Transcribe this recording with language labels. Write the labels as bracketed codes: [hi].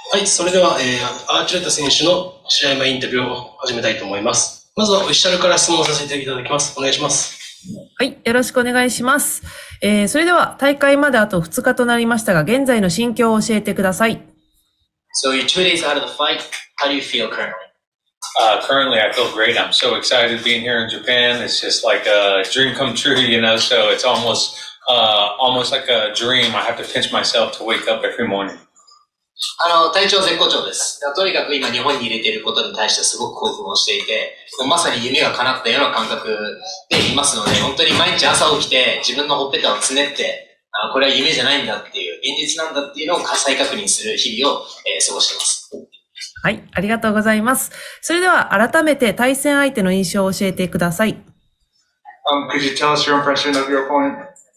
[ja] はい、それでは、アーチュレッタ選手の試合前インタビューを始めたいと思います。まずはオフィシャルから質問させていただきます。お願いします。はい、よろしくお願いします。それでは大会まであと2日となりましたが、現在の心境を教えてください。 [en] So you're 2 days out of the fight. How do you feel currently? Currently, I feel great. I'm so excited being here in Japan. It's just like a dream come true, you know. So it's almost like a dream. I have to pinch myself to wake up every morning. [ja] 体調絶好調です。とにかく今日本に入れていることに対してすごく興奮をしていて、まさに夢が叶ったような感覚でいますので、本当に毎日朝起きて自分のほっぺたをつねって、これは夢じゃないんだっていう、現実なんだっていうのを再確認する日々を、過ごしています。はい、ありがとうございます。それでは改めて対戦相手の印象を教えてください。 [en] Could you tell us your impression of your opponent?